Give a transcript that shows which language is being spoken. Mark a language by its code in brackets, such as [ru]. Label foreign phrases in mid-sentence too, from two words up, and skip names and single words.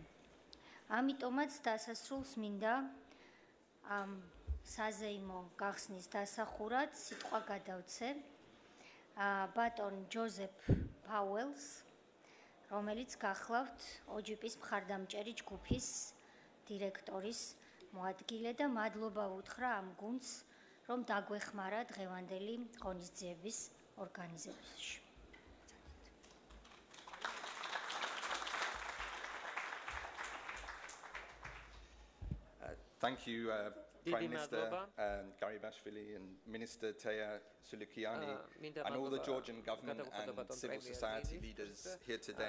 [ka] ამიტომაც დასასრულს მინდა ამ საზეიმო გახსნის დასახურად სიტყვა გადავცე ბატონ ჯოზეფ პაუელს, რომელიც გახლავთ OGP-ის მხარდამჭერი ჯგუფის დირექტორის მოადგილე და მადლობა უთხრა ამ გუნდს, რომ დაგვეხმარა დღევანდელი ღონისძიების ორგანიზებაში. [en] Thank you, Prime Minister Garibashvili and Minister Teya Sulukiani and all the Georgian government and civil society leaders here today.